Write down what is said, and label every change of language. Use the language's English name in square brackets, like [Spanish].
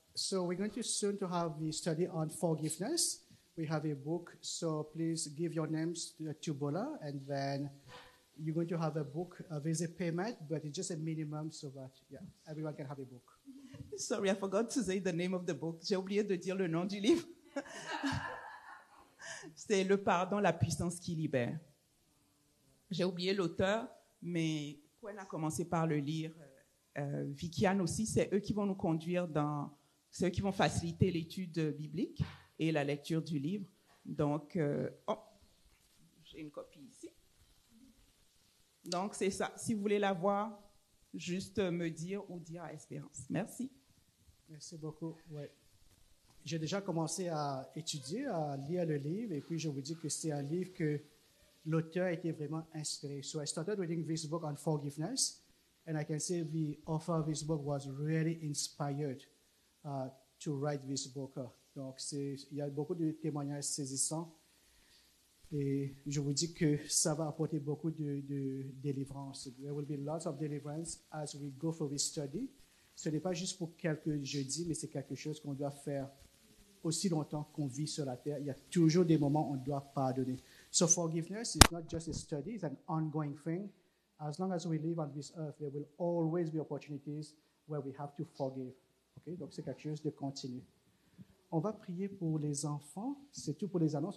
[English] So we're going to soon to have the study on forgiveness. We have a book, so please give your names to Bola, and then you're going to have a book. There's a payment, but it's just a minimum so that everyone can have a book. Sorry, I forgot to say the name of the book. [French] J'ai oublié de dire le nom du livre. C'est Le pardon, la puissance qui libère. J'ai oublié l'auteur, mais Gwen a commencé par le lire. Vicky-Anne aussi, c'est eux qui vont nous conduire c'est eux qui vont faciliter l'étude biblique et la lecture du livre. Donc, j'ai une copie ici. Donc, c'est ça. Si vous voulez la voir, juste me dire ou dire à Espérance. Merci. Merci beaucoup. Ouais. J'ai déjà commencé à étudier, à lire le livre, et puis je vous dis que c'est un livre que l'auteur a été vraiment inspiré. [English] So I started reading this book on forgiveness. And I can say the author of this book was really inspired to write this book. [French] Donc, il y a beaucoup de témoignages saisissants. Et je vous dis que ça va apporter beaucoup de délivrance. [English] There will be lots of deliverance as we go through this study. [French] Ce n'est pas juste pour quelques jeudis, mais c'est quelque chose qu'on doit faire aussi longtemps qu'on vit sur la terre. Il y a toujours des moments où on doit pardonner. [English] So forgiveness is not just a study, it's an ongoing thing. As long as we live on this earth, there will always be opportunities where we have to forgive. Okay? [French] Donc, c'est quelque chose de continu. On va prier pour les enfants. C'est tout pour les annonces.